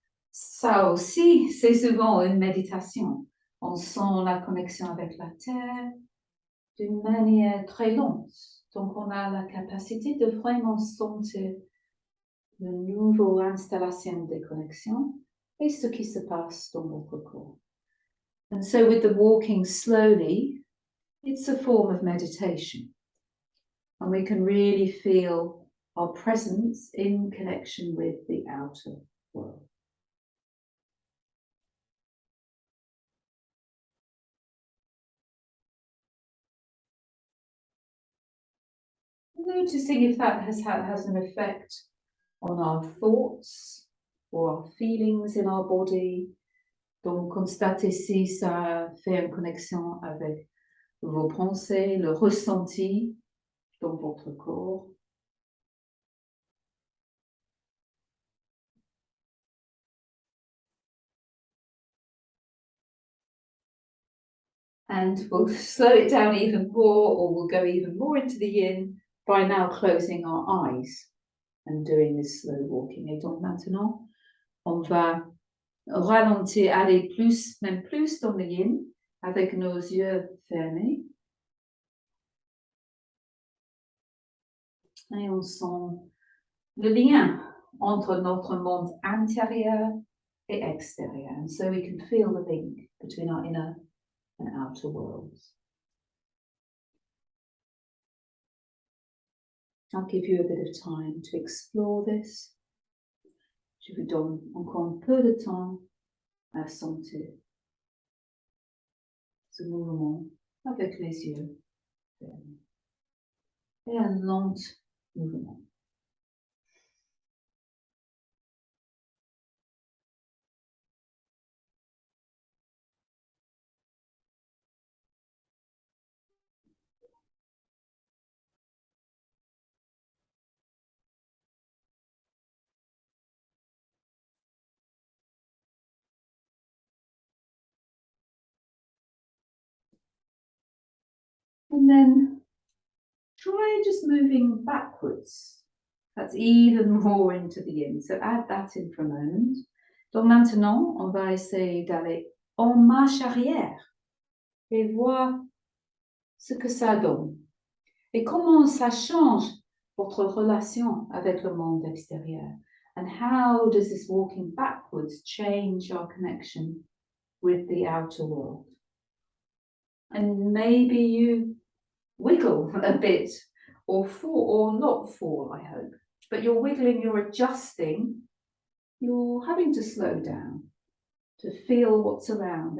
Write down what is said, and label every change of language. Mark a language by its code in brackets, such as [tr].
[fr] Ça aussi, c'est souvent une méditation. On sent la connexion avec la terre d'une manière très lente. Donc, on a la capacité de vraiment sentir la nouvelle installation des connexions et ce qui se passe dans notre corps. [en] And so with the walking slowly, it's a form of meditation. And we can really feel our presence in connection with the outer world. Noticing if that has an effect on our thoughts or our feelings in our body. [fr] Donc, constatez si ça fait une connexion avec vos pensées, le ressenti dans votre corps. [en] And we'll slow it down even more, or we'll go even more into the yin by now closing our eyes and doing this slow walking. [fr] Et donc maintenant, on va ralentir, aller plus, même plus dans le yin avec nos yeux fermés. Et on sent le lien entre notre monde intérieur et extérieur. [en] And so we can feel the link between our inner and outer worlds. I'll give you a bit of time to explore this. [fr] Je vous donne encore un peu de temps à sentir ce mouvement avec les yeux fermés. Et un lent mouvement. [en] And then try just moving backwards. That's even more into the yin. So add that in for a moment. [fr] Donc maintenant, on va essayer d'aller en marche arrière et voir ce que ça donne. Et comment ça change votre relation avec le monde extérieur. [en] And how does this walking backwards change your connection with the outer world? And maybe you wiggle a bit or fall or not fall, I hope. But you're wiggling, you're adjusting, you're having to slow down to feel what's around.